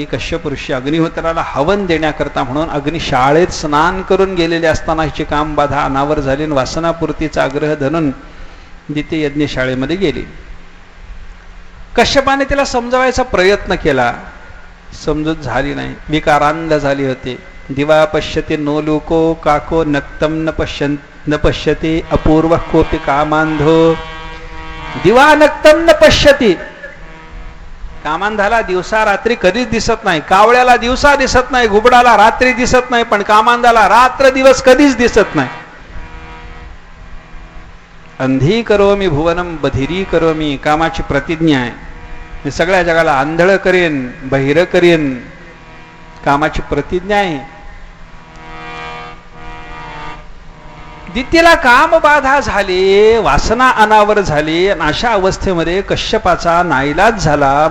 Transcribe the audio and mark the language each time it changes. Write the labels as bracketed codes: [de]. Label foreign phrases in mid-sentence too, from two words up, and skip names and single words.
[mr] कश्यप ऋषी अग्निहोत्राला हवन देण्याकरता म्हणून अग्निशाळेत स्नान करून गेलेले असताना हिची काम बाधा अनावर झाली. वासनापूर्तीचा आग्रह धरून दिती यज्ञशाळेमध्ये गेली. कश्यपाने तिला समजावायचा प्रयत्न केला, समजूत झाली नाही. विकारांध झाली होती. [sa] दिवा पश्यती नो लोको काको नक्तम न पश्यती अपूर्व कोपी कामांधो. दिवा नक्तम न पश्यती, [mr] कामांधाला दिवसा रात्री कधीच दिसत नाही. कावळ्याला दिवसा दिसत नाही, घुबडाला रात्री दिसत नाही, पण कामांधाला रात्र दिवस कधीच दिसत नाही. [sa] अंधी करोमी भुवनम बधिरी करोमी, [mr] कामाची प्रतिज्ञा आहे. मी सगळ्या जगाला आंधळ करेन, बहिर करेन, कामाची प्रतिज्ञा आहे. दितीला काम बाधा झाली, वासना अनावर झाली. आणि अशा अवस्थेमध्ये कश्यपाचा नाईलाज झाला.